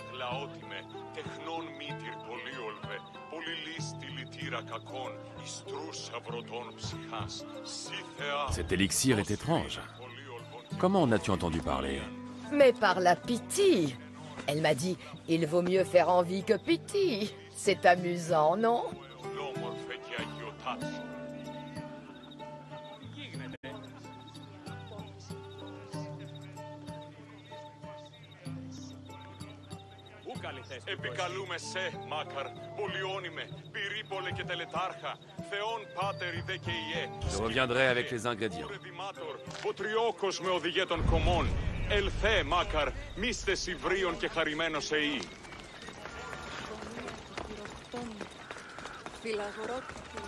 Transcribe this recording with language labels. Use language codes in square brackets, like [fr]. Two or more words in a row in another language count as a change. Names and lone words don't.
[fr] Cet élixir est étrange. Comment en as-tu entendu parler? Mais par la Pythie. Elle m'a dit, il vaut mieux faire envie que pitié. C'est amusant, non? [el] Επικαλούμε σε, Μάκαρ, πολιώνυμε, πυρίπολε και τελετάρχα, Θεόν πάτερ ιδε και ιέ. [fr] Je reviendrai avec les ingrédients. [el] Ο τριόκος με οδηγέ των κομμών, ελθέ, Μάκαρ, μίστε υβρίων και χαρημένος εή. Φιλαγορό